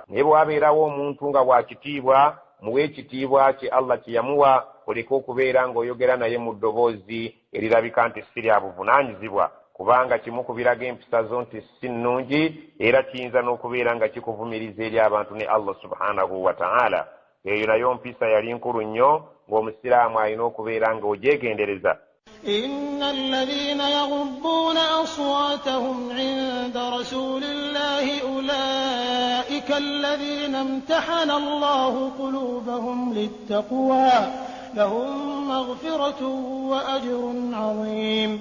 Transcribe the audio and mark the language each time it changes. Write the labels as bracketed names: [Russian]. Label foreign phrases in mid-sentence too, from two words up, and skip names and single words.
[Ganda] Naye bwe wabeerawo omuntu nga wa kitiibwa, muwe ekitiibwa kye Allah kye yamuwa, oleke okubeera ng'oyogera naye mu ddoboozi erirabika nti si lya buvunaanyizibwa, kubanga kimu ku biraga empisa zo nti si nnungi, era kiyinza n'okubeera nga kikuvumiriza eri abantu ne Allah [Arabic] سبحانه وتعالى. [Ganda] Eyo nayo mpisa yali nkulu nnyo ng'omusiraamu alina okubeera ng'ogyegendereza. [Arabic] إن الذين يغضون أصواتهم عند رسول الله أولئك الذين امتحن الله قلوبهم للتقوى لهم مغفرة وأجر عظيم.